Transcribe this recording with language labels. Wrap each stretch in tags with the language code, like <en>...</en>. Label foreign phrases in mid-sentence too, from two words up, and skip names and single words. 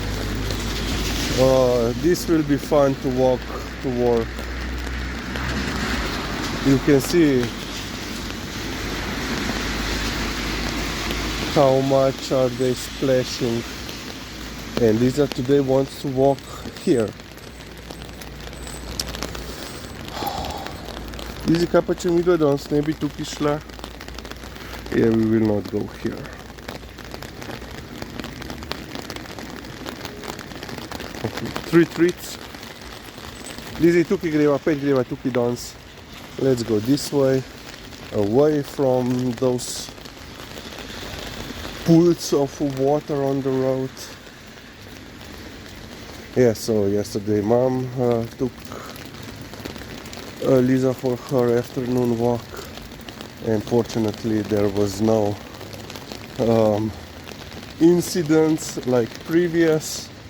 <en>This will be fun to walk to work. You can see how much are they splashing. And Liza today wants to walk here.</en> <sl>Lizi, kaj pa če mi danes ne bi tukaj šla?</sl> <en>Yeah, we will not go here. Three treats.</en> <sl>Lizi, tukaj greva, 5 greva tukaj danes.</sl> <en>Let's go this way, away from those pools of water on the road. Yeah, so yesterday Mom took Liza for her afternoon walk, and fortunately there was no incidents like previous.</en>